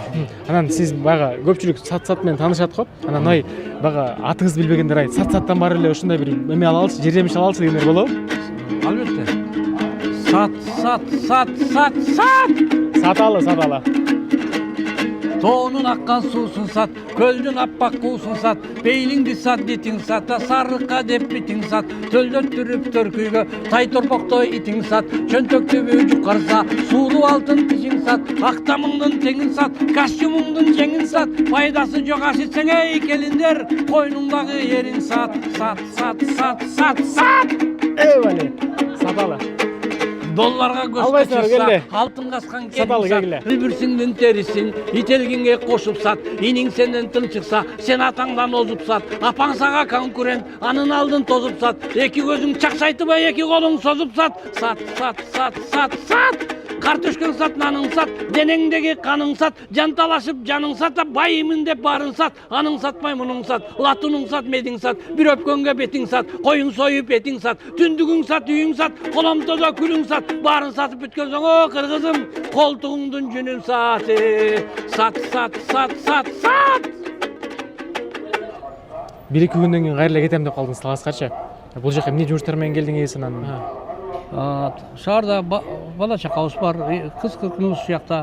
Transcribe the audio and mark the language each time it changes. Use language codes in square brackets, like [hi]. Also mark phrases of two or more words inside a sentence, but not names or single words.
[ky] Анан сиз бага көпчүлүк сат менен таанышат го. Анан ай бага атыңызды билбегендер ай саттан бар эле ушундай бир эме ала алчы, жардам ала алчы дегендер болобу? Албетте. Сат. Саталы. Тоонун аккан суусун сат, көлдүн аппак куусун сат, бейлиңди сат, дитиң сат, сарыкка деп битиң сат, төлдөттүрүп төркүйгө, тай торпоктой итиң сат, чөнтөктүбү жукарса, сууру алтын тишиң сат, актамыңдын теңин сат, костюмуңдун жеңин сат, пайдасы жок аш ичсең эй келиндер, койнуңдагы ериң сат. Эбали. Саталы. Долларга көз Албайсыңар, качырса, келе. алтын каскан Саталы, келин келе. сат, билбирсиңдин терисин, ителгинге кошуп сат, иниң сенден тынчыкса, сен атаңдан озуп сат, апаң сага конкурент, анын алдын тозуп сат, эки көзүң чаксайтыбай, эки колуң созуп сат. Сат. Картөшкөң сат, наның сат, денеңдеги каның сат, жанталашып жаның сат, байымын деп барын сат, аның сатпай мунуң сат, латуның сат, медиң сат, бир өпкөнгө бетиң сат, коюң союп этиң сат, түндүгүң сат, үйүң сат, коломтодо күлүң сат, барын сатып бүткөн соң, о кыргызым, колтугуңдун жүнүн сат. Сат. Бир-эки күндөн кийин кайра эле кетем деп калдыңыз таласкачы. Бул жака эмне жумуштар менен келдиңиз анан? Шаарда бала чакабыз бар, кыз кыркыныбыз уякта.